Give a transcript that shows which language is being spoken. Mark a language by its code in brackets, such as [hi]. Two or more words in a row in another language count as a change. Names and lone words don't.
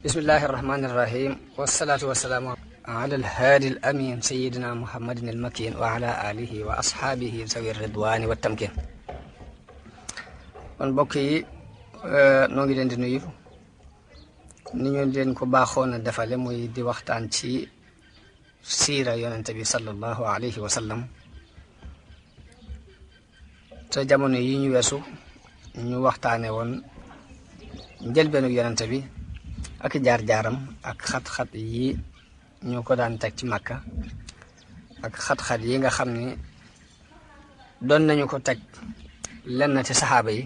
[ar] بسم الله الرحمن الرحيم والصلاة والسلام على الهادي الأمين سيدنا محمد المكين وعلى آله وأصحابه ذوي الرضوان والتمكين. [wo] kon mbokk yi noo ngi leen di nuyu ni ñu leen ko baaxoon a defale muy di waxtaan ci siira yonente bi [ar] صلى الله عليه وسلم [wo] te jamono yi ñu weesu ñu waxtaane woon njëlbeenu yonente bi ak jaar-jaaram ak xat-xat yi ñu ko daan teg ci Makka ak xat-xat yi nga xam ni doon nañu ko teg lenn ci saxaaba yi.